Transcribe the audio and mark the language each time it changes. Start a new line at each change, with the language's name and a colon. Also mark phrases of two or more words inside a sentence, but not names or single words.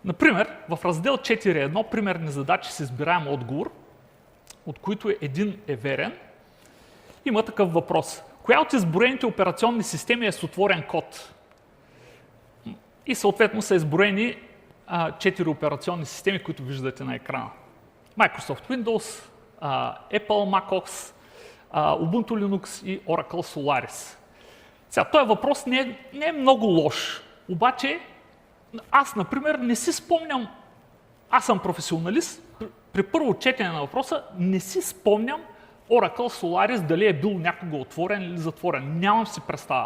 Bulgarian: Например, в раздел 4.1 примерни задачи с избираем отговор, от които един е верен, има такъв въпрос. Коя от изброените операционни системи е с отворен код? И съответно са изброени 4 операционни системи, които виждате на екрана. Microsoft Windows, Apple macOS, Ubuntu Linux и Oracle Solaris. Сега, този въпрос не е много лош, обаче аз, например, не си спомням, аз съм професионалист, при първо четене на въпроса не си спомням Oracle Solaris дали е бил някога отворен или затворен. Нямам си представа.